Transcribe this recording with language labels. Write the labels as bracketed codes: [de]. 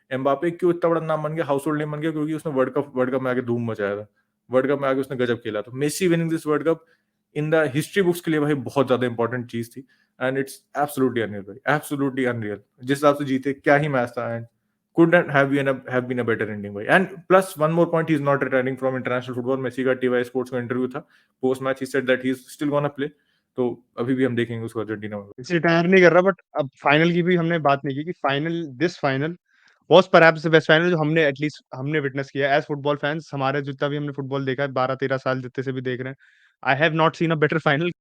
[hi] Mbappe क्यों इतना बड़ा नाम बन गया, हाउस होल्ड नेम बन गया, क्योंकि उसने वर्ल्ड कप में आके धूम मचाया था, वर्ल्ड कप में आके उसने गजब खेला। तो [en] Messi winning this world cup in the history books [hi] के लिए भाई बहुत ज्यादा इंपॉर्टेंट चीज थी, [en] and it's absolutely unreal [hi] भाई, [en] Absolutely unreal. [hi] जिस हिसाब से जीते, क्या ही मैच था, and [en] couldn't have been a better ending [hi] भाई। [en] And plus one more point, he's not retiring from international football। [hi] Messi का TY स्पोर्ट्स का इंटरव्यू था post match, [en] he said that he's still gonna play। [hi] तो अभी भी हम देखेंगे उसको अर्जेंटीना में। मेसी रिटायर नहीं कर रहा, बट अब फाइनल की भी हमने बात नहीं की कि [en] final was perhaps the best final [hi] जो हमने एटलीस्ट हमने विटनेस किया [en] As football fans. [hi] हमारे जितना भी हमने फुटबॉल देखा है 12-13 साल जितने से भी देख रहे हैं, [en] I have not seen a better final.